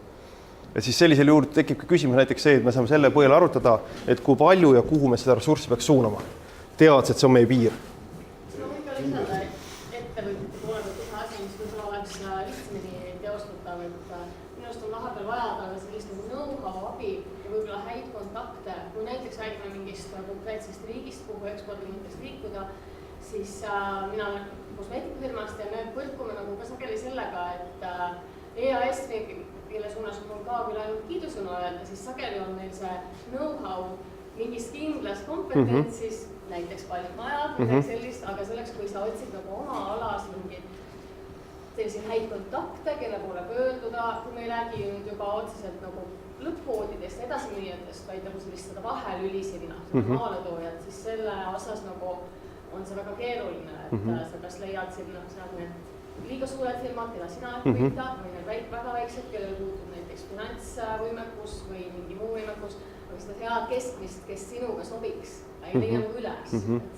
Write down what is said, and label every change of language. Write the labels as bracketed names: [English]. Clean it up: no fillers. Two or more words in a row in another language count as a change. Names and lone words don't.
[Estonian] Ja siis sellisel juurde tekib küsimus näiteks see, et me saame selle põhjal arutada, et kui palju ja kuhu me seda ressurssi peaks suunama. Teades, et see on meie piir. Ma võin ka lisada ettevõtjate poole pealt ühe asi, mis võib-olla oleks lihtsamini teostatav, et minust on vahepeal vaja taga sellist know-how abi ja võib-olla häid kontakte. Kui näiteks räägime mingist konkreetsest riigist, kuhu ekspordi mõttes liikuda, siis mina olen kosmeetikufirmast ja me põrkume nagu ka sageli sellega, et EAS, kelle suunas on ka küll ainult kiidusõna öelda, siis sageli on neil see know-how mingist kindlas kompetentsis, näiteks paljud majad, midagi sellist, aga selleks, kui sa otsid nagu oma alas mingid selliseid häid kontakte, kelle poole pöörduda, kui me ei räägi nüüd juba otseselt nagu lõpppoodidest ja edasimüüjatest, vaid nagu sellist seda vahelüli sinna, maaletoojad, siis selle osas nagu on see väga keeruline, et sa kas leiad sinna need liiga suured firmad, keda sina võita, või need väga väiksed, kellel puutub näiteks finantsvõimekus või mingi muu võimekus, aga seda head keskmist, kes sinuga sobiks, ei leia nagu üles.